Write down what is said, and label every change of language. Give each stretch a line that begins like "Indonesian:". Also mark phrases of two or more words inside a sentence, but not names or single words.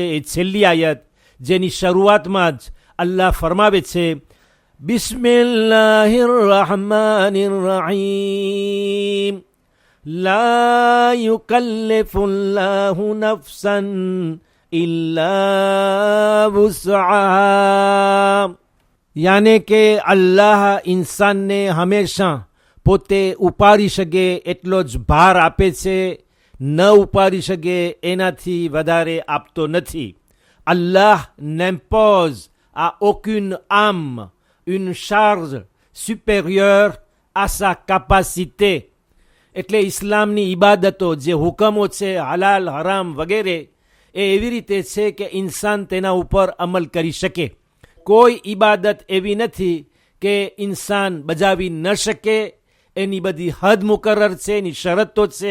Gujarati: એ છેલ્લી આયત જેની શરૂઆતમાં જ અલ્લાહ ફરમાવે છે,
Arabic: بسم الله الرحمن الرحيم لا يكلف الله نفسا إلا وسعها.
Gujarati: યાને કે અલ્લાહ ઇન્સાનને હંમેશા પોતે ઉપાડી શકે એટલો જ ભાર આપે છે, ન ઉપાડી શકે એનાથી વધારે આપતો નથી.
French: અલ્લાહ n'impose à aucune âme une charge supérieure à sa capacité.
Gujarati: એટલે ઇસ્લામની ઇબાદતો જે હુકમો છે હલાલ હરામ વગેરે એ એવી રીતે છે કે ઇન્સાન તેના ઉપર અમલ કરી શકે. કોઈ ઇબાદત એવી નથી કે ઇન્સાન બજાવી ન શકે. એની બધી હદ મુકરર છે, એની શરતો છે.